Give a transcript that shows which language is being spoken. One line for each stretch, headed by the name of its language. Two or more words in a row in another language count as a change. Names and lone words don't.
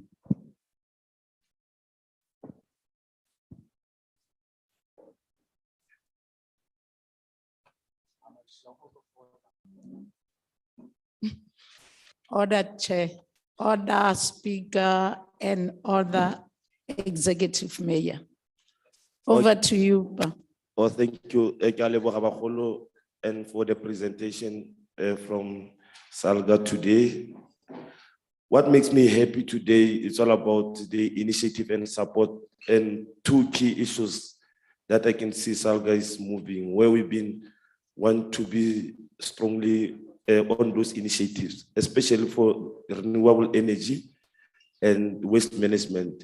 English: Order Chair, order Speaker, and order Executive Mayor. Over to you, Pa. Oh, thank you,
Tswana: ke a leboga bagolo,
English: and for the presentation from Salga today. What makes me happy today is all about the initiative and support and two key issues that I can see Salga is moving, where we've been want to be strongly on those initiatives, especially for renewable energy and waste management.